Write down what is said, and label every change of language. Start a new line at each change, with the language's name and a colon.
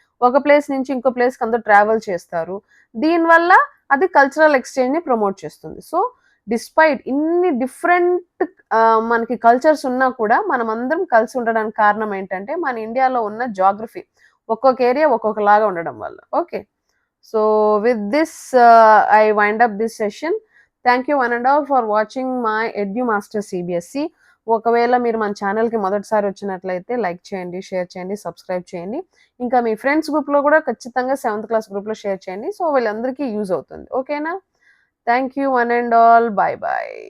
Telugu: ఒక ప్లేస్ నుంచి ఇంకో ప్లేస్‌కి అందరూ ట్రావెల్ చేస్తారు. దీనివల్ల అది కల్చరల్ ఎక్స్‌చేంజ్‌ని ప్రమోట్ చేస్తుంది. సో, డిస్పైట్ ఇన్ని డిఫరెంట్ మనకి కల్చర్స్ ఉన్నా కూడా మనమందరం కలిసి ఉండడానికి కారణం ఏంటంటే మన ఇండియాలో ఉన్న జియోగ్రఫీ. ఒక్కొక్క ఏరియా ఒక్కొక్కలాగా ఉండడం వల్ల. Okay.
English: So with this, I wind up this session. Thank you one and all for watching my EduMaster CBSE.
Telugu: ఒకవేళ మీరు మన ఛానల్‌కి మొదటిసారి వచ్చినట్లయితే లైక్ చేయండి, షేర్ చేయండి, సబ్స్క్రైబ్ చేయండి. ఇంకా మీ ఫ్రెండ్స్ గ్రూప్‌లో కూడా ఖచ్చితంగా 7th క్లాస్ గ్రూప్‌లో షేర్ చేయండి. సో, వీళ్ళందరికీ యూజ్ అవుతుంది. ఓకేనా?
English: Thank you one and all.
Telugu: By by.